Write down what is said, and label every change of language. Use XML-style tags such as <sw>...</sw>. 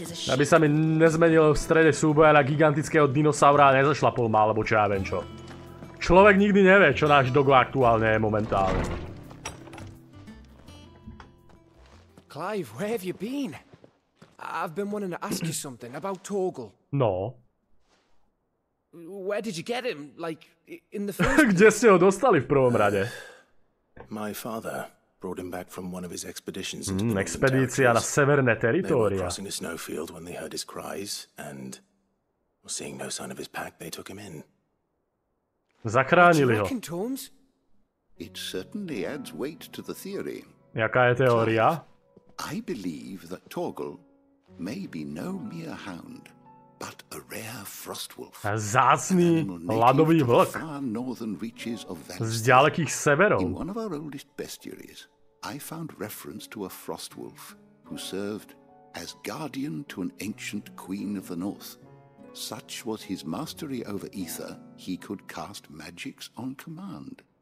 <sk>Aby sa mi nezmenil v strede súboja na gigantického dinosaura a nezašlapol ma, alebo čo ja viem čo. Človek nikdy nevie, čo náš Dogo aktuálne je momentálne.</sk> <en>Clive, where have you been? I've been wanting to ask you something about Torgal. No. Where did you get him? Like, in the first...</en> <sk>Kde ste ho dostali v prvom rade?</sk> <en>My father brought him back from one of his expeditions into the</en> <sk>Expedícia na severné</sk> <en>They were</en> <sk>teritória.</sk> <en>crossing a snowfield when they heard his cries, and seeing no sign of his pack, they took him in.</en> <sk>Zachránili ho.</sk> <en>It certainly adds weight to the theory.</en> <sk>Jaká je teória?</sk> <en>I believe that Torgal may be no mere hound, but a rare frostwolf.</en> <sk>Zácný ľadový vlk z ďalekých severov.</sk> <en>In one of our oldest bestiaries, I found reference to a frostwolf who served as guardian to an ancient queen of the north. Such was his mastery over ether, he could cast magics on command.</en>